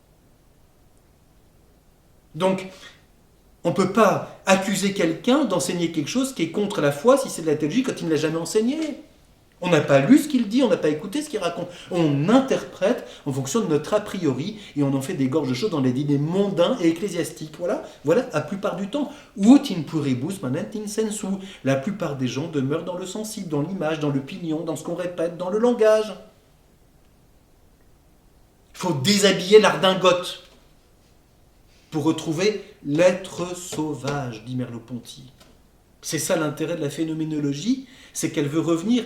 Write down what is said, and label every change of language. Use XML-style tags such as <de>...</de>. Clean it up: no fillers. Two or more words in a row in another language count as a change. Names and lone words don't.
<fr>Donc, on ne peut pas accuser quelqu'un d'enseigner quelque chose qui est contre la foi si c'est de la théologie quand il ne l'a jamais enseigné. On n'a pas lu ce qu'il dit, on n'a pas écouté ce qu'il raconte. On interprète en fonction de notre a priori et on en fait des gorges chaudes dans les dîners mondains et ecclésiastiques. Voilà, la plupart du temps.</fr> <la>Ut in puribus manent in sensu.</la> <fr>La plupart des gens demeurent dans le sensible, dans l'image, dans le pignon, dans ce qu'on répète, dans le langage. Il faut déshabiller l'ardingote pour retrouver l'être sauvage, dit Merleau-Ponty. C'est ça l'intérêt de la phénoménologie, c'est qu'elle veut revenir.</fr>